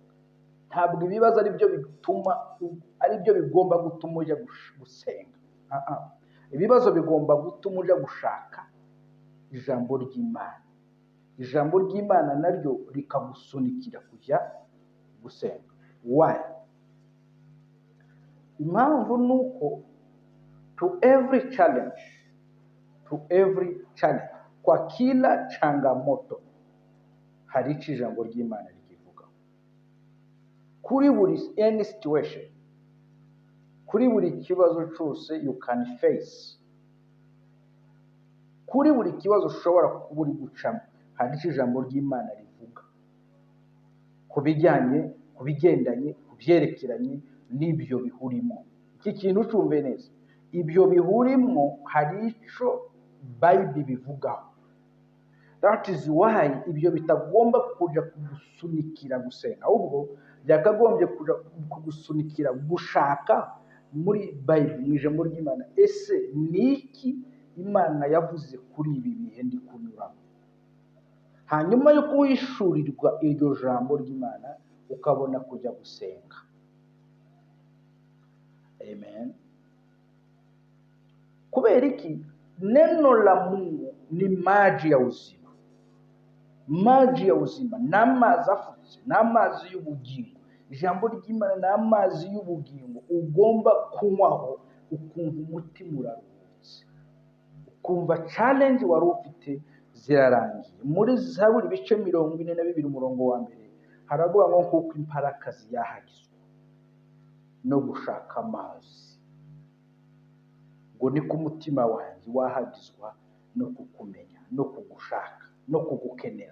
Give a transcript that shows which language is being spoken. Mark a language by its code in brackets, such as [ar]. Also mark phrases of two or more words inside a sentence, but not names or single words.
[rw] Ntabwo ibibazo ari byo bigomba gutuma ujya gusenga. Ibibazo bigomba gutuma ujya gushaka ijambo ry'Imana. Ijambo ry'Imana naryo rikagusunikira kujya gusenga. [en] Why? [rw] Impamvu nuko [en] to every challenge, [sw] kwa kila changamoto [rw] hari icyo ijambo ry'Imana rikivuga. Kuri buri [en] any situation, [rw] kuri buri kibazo cyose [en] you can face, [rw] kuri buri kibazo ushobora kuba uri gucamo, hari icyo ijambo ry'Imana rivuga ku bijyanye, ku bigendanye, ku byerekeranye n'ibyo bihurimo. Iki kintu cyumve neza, ibyo bihurimo hari icyo Bible bivugaho. [en] That is why [rw] ibyo bitagomba kujya kugusunikira gusenga, ahubwo byakagombye kugusunikira gushaka muri Bible, mu ijambo ry'Imana, ese ni iki Imana yavuze kuri ibi bihe ndi kunyuramo. Hanyuma yo kuhishurirwa iryo jambo ry'Imana, ukabona kujya gusenga. Amen. Kubera iki? [sw] Neno la Mungu ni maji ya uzima. Maji ya uzima, [rw] n'amazi afutse, n'amazi y'ubugingo. Ijambo ry'Imana n'amazi y'ubugingo ugomba kunywaho ukumva umutima uraruhutse, ukumva challenge wari ufite zirarangiye. Muri Zaburi ibice 42 umurongo wa mbere haravuga ngo kuko imparakazi yahagizwe no gushaka amazi, ngo ni ku mutima wanjye wahagizwa no kukumenya no kugushaka no kugukenera.